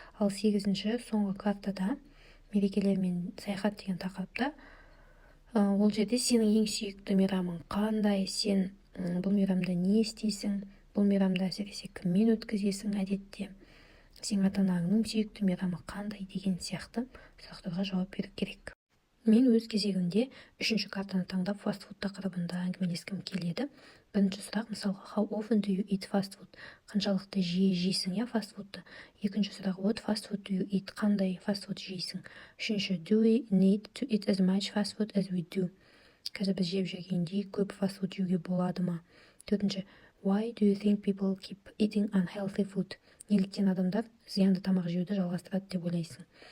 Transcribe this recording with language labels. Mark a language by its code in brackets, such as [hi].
[kk] Ал 8-ші соңғы картада мерекелер мен саяхат деген тақырыпта, ол жерде сенің ең сүйікті мейрамың қандай, сен бұл мейрамда не істейсің, бұл мейрамда әсіресе кіммен өткізесің әдетте, сен ата-анаңның сүйікті мейрамы қандай деген сияқты сұрақтарға жауап беру керек. Мен өз кезегімде 3-ші картаны таңдап фастфуд тақырыбында әңгімелескім келеді. Бірінші сұрақ, мысалға, [en] how often do you eat fast food? [kk] Қаншалықты жиі жейсің фастфудты? Екінші сұрақ, [en] what fast food do you eat? [kk] Қандай фастфуд жейсің? [en] Үшінші, do we need to eat as much fast food as we do? [kk] Қазір біз жеп жүргендей көп фастфуд жеуге болады ма? [en] Төртінші, why do you think people keep eating unhealthy food? [kk] Неліктен адамдар зиянды тамақ жеуді жалғастырады деп ойлайсың?